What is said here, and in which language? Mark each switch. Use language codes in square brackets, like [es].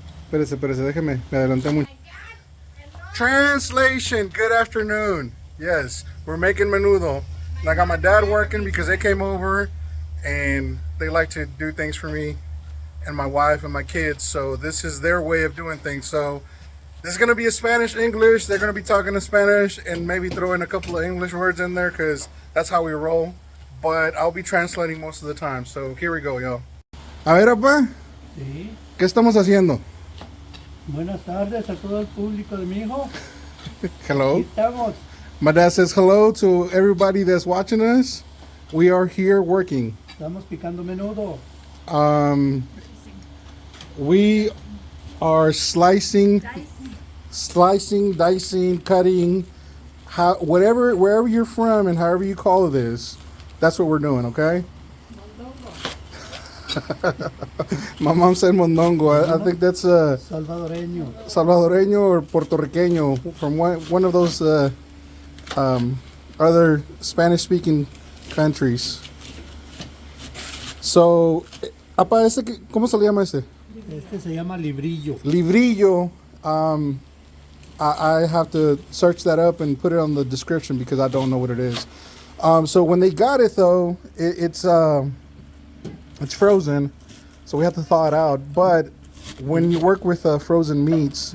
[es] Espérese, déjeme, me adelanté mucho. [en] Translation, good afternoon. Yes, we're making menudo. And I got my dad working because they came over and they like to do things for me and my wife and my kids. So this is their way of doing things. So this is going to be a Spanish English. They're going to be talking in Spanish and maybe throw in a couple of English words in there because that's how we roll. But I'll be translating most of the time. So here we go, y'all. [es] A ver, papá, Sí. ¿qué estamos haciendo? Buenas tardes a todo el público de mi hijo. [en] Hello. [es] Aquí estamos. [en] My dad says hello to everybody that's watching us. We are here working. [es] Estamos picando menudo. [en] We are slicing, dicing, cutting, wherever you're from and however you call it is. That's what we're doing, okay? My mom said mondongo. I think that's Salvadoreño or Puertorriqueño from one of those other Spanish-speaking countries. [es] So, apa, ¿cómo se le llama ese? Este se llama librillo. Librillo. [en] I have to search that up and put it on the description because I don't know what it is. So when they got it though, it's frozen, so we have to thaw it out. But when you work with frozen meats,